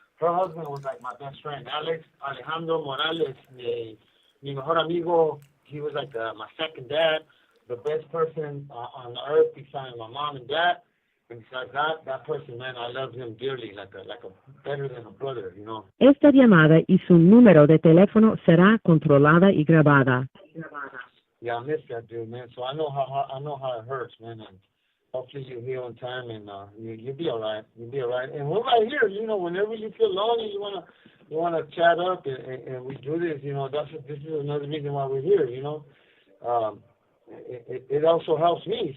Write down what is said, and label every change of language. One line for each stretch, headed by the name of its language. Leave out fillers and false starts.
English: Her husband was like my best friend, Alejandro Morales,
Spanish: mi mejor amigo.
English: He was like my second dad, the best person on the earth besides my mom and dad. And besides that person, man, I love him dearly, like a better than a brother, you know.
Spanish: Esta llamada y su número de teléfono será controlada y grabada.
English: Yeah, I miss that dude, man. So I know how it hurts, man. And hopefully you heal in time, and you'll be all right. You'll be all right. And we're right here, you know. Whenever you feel lonely, you wanna chat up, and we do this, you know. This is another reason why we're here, you know. It also helps me.